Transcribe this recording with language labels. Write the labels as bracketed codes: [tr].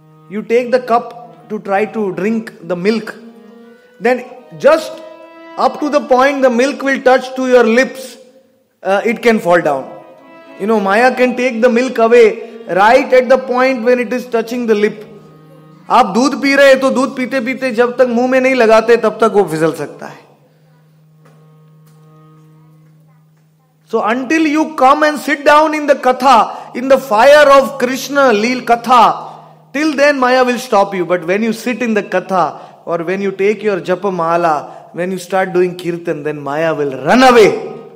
[en] You take the cup to try to drink the milk. Then just up to the point the milk will touch to your lips, it can fall down. You know, Maya can take the milk away right at the point when it is touching the lip. [hi] आप दूध P रहे हैं तो दूध पीते पीते जब तक मुंह में नहीं लगाते तब तक वो फिसल सकता है. [en] So until you come and sit down in the katha, in the fire of Krishna Leel Katha, till then Maya will stop you. But when you sit in the katha, or when you take your japa mala, when you start doing kirtan, then Maya will run away.